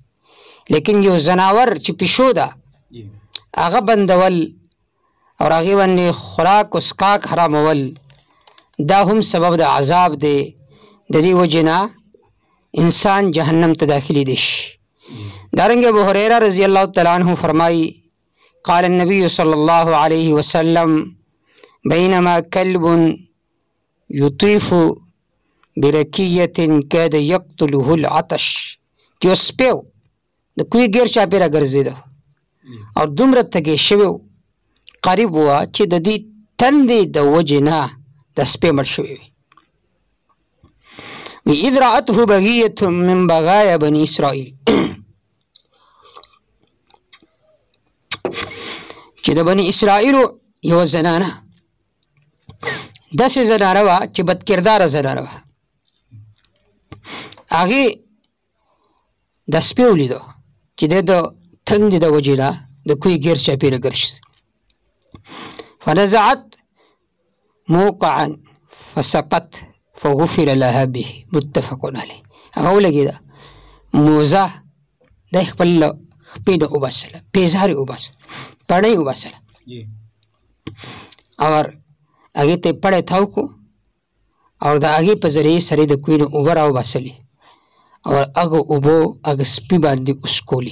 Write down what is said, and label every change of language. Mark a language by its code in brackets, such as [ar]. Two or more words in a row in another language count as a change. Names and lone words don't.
[ps] لیکن یو زناور چې پیشو ده هغه بندول اور هغې باندې خوراک و څښاک حرامول دا هم سبب د عذاب دی. د دې وجې نه انسان جهنم ته داخلي شي. دارنګه ابو هريره [ar] رضی الله تعالی عنہ [ps] فرمایي: [ar] قال النبي صلى الله عليه وسلم: بينما كلب يطيف بركية كاد يقتله العطش، [ps] یو سپی و د کوهي ګیر چاپېره ګرځېده او دومره تږی شوی و، قریب وه چې د دې تندې د وجې نه د سپی مړ شوی وي. [ar] إذ رأته بغية من بغايا بني إسرائيل، [ps] چې د بني اسرائیلو یوه زنانه داسې زنانه وه چې بدکرداره زنانه وه، هغې دا سپی ولیدو چې دی د تندې د وجې نه د کوهي ګیر چاپېره ګرځي. [ar] فنزعت موقعا فسقت فغفر لها به. متفق علیه. [ps] هغه ولګېده موزه دی خپل خپې نه وباسله، پیزار یې وباسله، پړی یې وباسله او هغې ته یې پړی تاو کړو او د هغې په ذریعې سره یې د کوهي نه اوبه راوباسلې او هغه اوبو هغه سپي باندې وسکولې.